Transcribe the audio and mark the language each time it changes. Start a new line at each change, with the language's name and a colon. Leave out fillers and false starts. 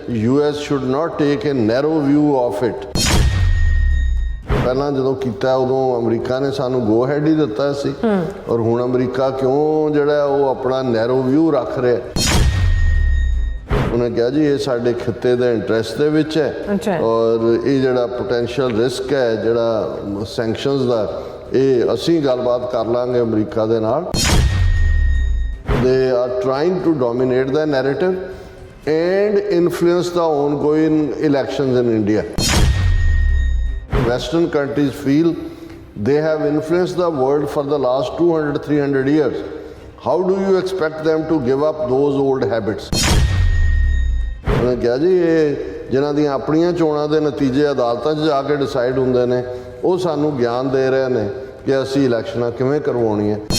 English: US should not take a narrow view of it.
Punjabi: ਪਹਿਲਾਂ ਜਦੋਂ ਕੀਤਾ ਉਦੋਂ ਅਮਰੀਕਾ ਨੇ ਸਾਨੂੰ ਗੋ ਹੈਡ ਹੀ ਦਿੱਤਾ ਸੀ ਔਰ ਹੁਣ ਅਮਰੀਕਾ ਕਿਉਂ ਜਿਹੜਾ ਉਹ ਆਪਣਾ ਨੈਰੋ ਵਿਊ ਰੱਖ ਰਿਹਾ। ਉਹਨੇ ਕਿਹਾ ਜੀ ਇਹ ਸਾਡੇ ਖਿੱਤੇ ਦੇ ਇੰਟਰਸਟ ਦੇ ਵਿੱਚ ਹੈ ਔਰ ਇਹ ਜਿਹੜਾ ਪੋਟੈਂਸ਼ੀਅਲ ਰਿਸਕ ਹੈ ਜਿਹੜਾ ਸੈਂਕਸ਼ਨਸ ਦਾ ਇਹ ਅਸੀਂ ਗੱਲਬਾਤ ਕਰ ਲਾਂਗੇ ਅਮਰੀਕਾ ਦੇ ਨਾਲ।
English: They are trying to dominate the narrative and influence the ongoing elections in India. Western countries feel they have influenced the world for the last 200-300 years. How do you expect them to give up those old habits?
Punjabi: ਉਹਨੇ ਕਿਹਾ ਜੀ ਇਹ ਜਿਨ੍ਹਾਂ ਦੀਆਂ ਆਪਣੀਆਂ ਚੋਣਾਂ ਦੇ ਨਤੀਜੇ ਅਦਾਲਤਾਂ 'ਚ ਜਾ ਕੇ ਡਿਸਾਈਡ ਹੁੰਦੇ ਨੇ ਉਹ ਸਾਨੂੰ ਗਿਆਨ ਦੇ ਰਹੇ ਨੇ ਕਿ ਅਸੀਂ ਇਲੈਕਸ਼ਨਾਂ ਕਿਵੇਂ ਕਰਵਾਉਣੀਆਂ।